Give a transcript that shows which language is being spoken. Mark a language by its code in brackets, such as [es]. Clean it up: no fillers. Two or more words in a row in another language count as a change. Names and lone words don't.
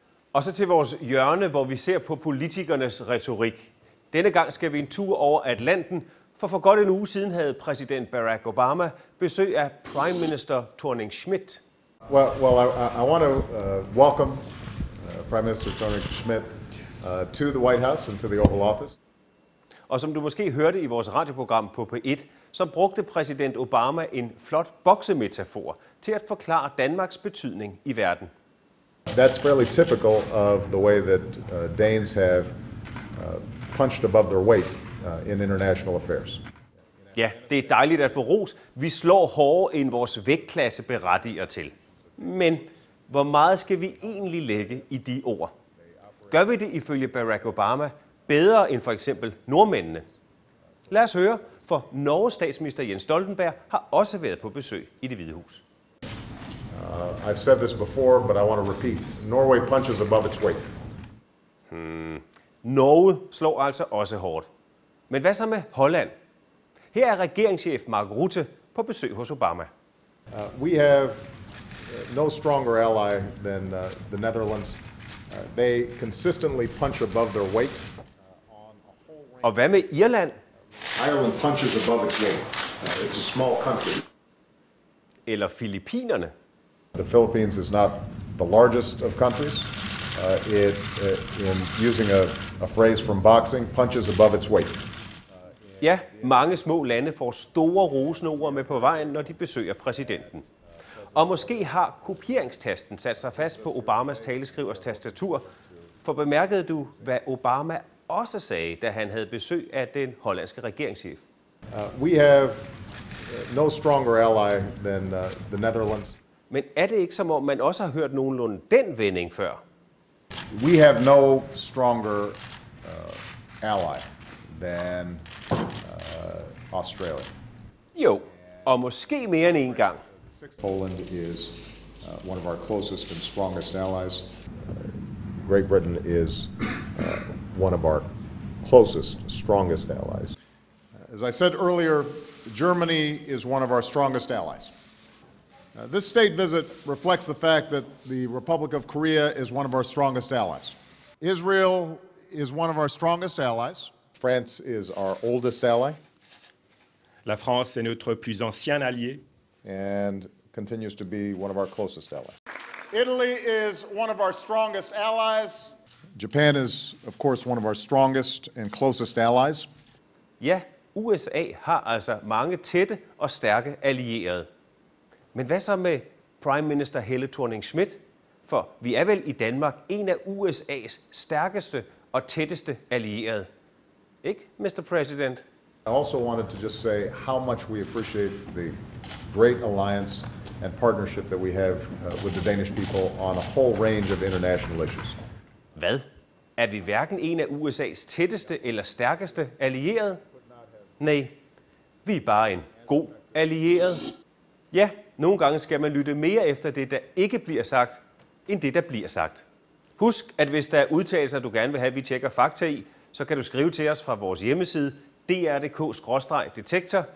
[da] Og så til vores hjørne, hvor vi ser på politikernes retorik. Denne gang skal vi en tur over Atlanten, for godt en uge siden havde præsident Barack Obama besøg af [en] Prime Minister [da] Thorning-Schmidt. [en] Well, I want to welcome Prime Minister Thorning-Schmidt to the White House and to the Oval Office. [da] Og som du måske hørte i vores radioprogram på P1, så brugte præsident Obama en flot boksemetafor til at forklare Danmarks betydning i verden. [en] That's fairly typical of the way that Danes have punched above their weight in international affairs. [da] Ja, det er dejligt at få ros. Vi slår hårdere end vores vægtklasse berettiger til. Men hvor meget skal vi egentlig lægge i de ord? Gør vi det ifølge Barack Obama bedre end for eksempel nordmændene? Lad os høre, for Norges statsminister Jens Stoltenberg har også været på besøg i Det Hvide Hus. [en] I've said this before, but I want to repeat. Norway punches above its weight. [da] Norge slår altså også hårdt. Men hvad så med Holland? Her er regeringschef Mark Rutte på besøg hos Obama. [en] We have no stronger ally than the Netherlands. They consistently punch above their weight. [da] Og hvad med Irland? [en] Ireland punches above its weight. It's a small country. [da] Eller Filippinerne? [en] The Philippines is not the largest of countries. In using a phrase from boxing, punches above its weight. [da] Ja, mange små lande får store rosende ord med på vejen, når de besøger præsidenten. Og måske har kopieringstasten sat sig fast på Obamas taleskrivers tastatur, for bemærkede du, hvad Obama også sagde, da han havde besøg af den hollandske regeringschef? [en] We have no stronger ally than the Netherlands. [da] Men er det ikke som om, man også har hørt nogenlunde den vending før? [en] We have no stronger ally than Australia. [da] Jo, og måske mere end en gang. [en] Poland is one of our closest and strongest allies. Great Britain is one of our closest, strongest allies. As I said earlier, Germany is one of our strongest allies. This state visit reflects the fact that the Republic of Korea is one of our strongest allies. Israel is one of our strongest allies. France is our oldest ally. [fr] La France est notre plus ancien allié. [en] And continues to be one of our closest allies. Italy is one of our strongest allies. Japan is, of course, one of our strongest and closest allies. [da] Ja, USA har altså mange tætte og stærke allierede. Men hvad så med [en] Prime Minister [da] Helle Thorning-Schmidt? For vi er vel i Danmark en af USA's stærkeste og tætteste allierede. Ikke, [en] Mr. President? I also wanted to just say how much we appreciate the great alliance and partnership that we have with the Danish people on a whole range of international issues. [da] Hvad? Er vi hverken en af USA's tætteste eller stærkeste allierede? Nej, vi er bare en god allieret. Ja, nogle gange skal man lytte mere efter det, der ikke bliver sagt, end det, der bliver sagt. Husk, at hvis der er udtalelser, du gerne vil have, vi tjekker fakta i, så kan du skrive til os fra vores hjemmeside dr.dk/detektor.